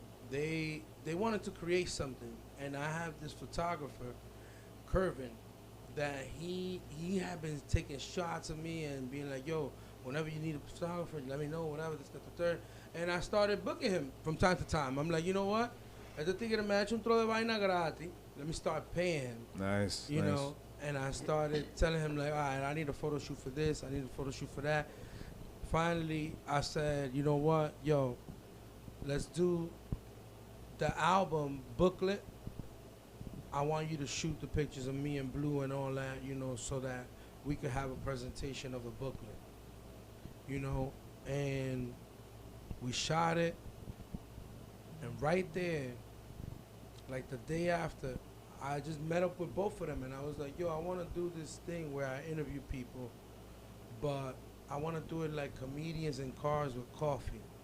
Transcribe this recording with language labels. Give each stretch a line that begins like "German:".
English: They wanted to create something, and I have this photographer, Curvin, that he had been taking shots of me and being like, yo, whenever you need a photographer, let me know, whatever, this, that, the third. And I started booking him from time to time. I'm like, you know what?
Spanish: Este tigre me ha hecho un tro de vaina gratis.
English: Let me start paying him. Nice. You nice. know, and I started telling him like, all right, I need a photo shoot for this, I need a photo shoot for that. Finally, I said, you know what, yo, let's do the album booklet. I want you to shoot the pictures of me and Blue and all that, you know, so that we could have a presentation of the booklet, you know, and we shot it, and right there, like the day after, I just met up with both of them, and I was like, yo, I want to do this thing where I interview people, but I want to do it like comedians in cars with coffee.